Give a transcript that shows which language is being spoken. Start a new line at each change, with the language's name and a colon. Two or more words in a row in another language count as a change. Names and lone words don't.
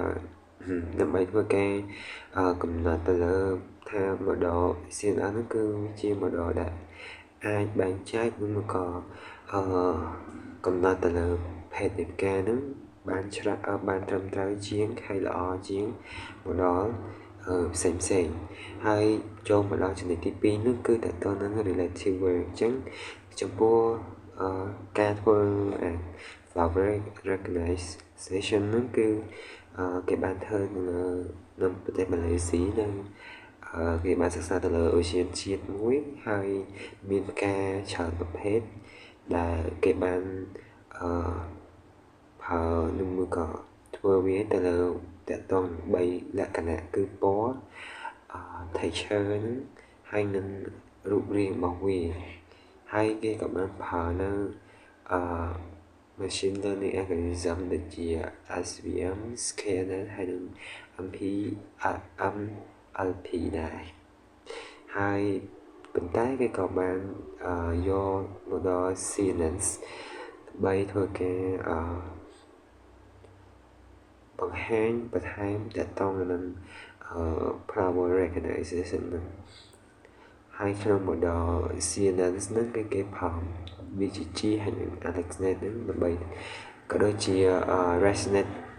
Khmer: ដើម្បីធ្វើការកំណត់ទៅលើថា
English: model CNN
Khmer: ហ្នឹងគឺជា model ដែលអាចបែងចែកឬមកក៏កំ ណត់ទៅលើភេទនៃផ្កាហ្នឹងបានបានត្រឹមត្រូវជាងហើយល្អជាង model ផ្សេងហើយចូលមកដល់ចំណុចទី2នោះគឺតើតើនឹង
English: relative work
Khmer: អញ្ចឹងចំពោះការធ្វើ
English: flower recognition
Khmer: ហ្នឹងគឺគេបានធ្វើនៅប្រទេសម៉ាឡេស៊ីនិងគេបានសិក្សាទៅលើអូសៀនជាតិមួយហើយមានផ្កាច្រើនប្រភេទដែលគេបាន ប្រើនឹងមួយក៏ធ្វើវាទៅលើតកតង3លក្ខណៈគឺពណ៌texture ហ្នឹងហើយនឹងរូបរាងរបស់វាហើយគេក៏បានប្រើនៅ
English: machine learning algorithm
Khmer: ដូចជា SVM scanner ហើយនឹង MLP ដែរហើយប៉ុន្តែគេក៏បានយក
English: model CNN
Khmer: ដើម្បីធ្វើការ បង្ហាញបន្ថែមតកតងនឹង
English: flower recognition
Khmer: ហ្នឹងហើយក្នុង
English: model CNN
Khmer: ហ្នឹងគឺគេប្រើ VGG ហើយនិង AlexNet ហ្នឹងដើម្បីក៏ដូចជា ResNet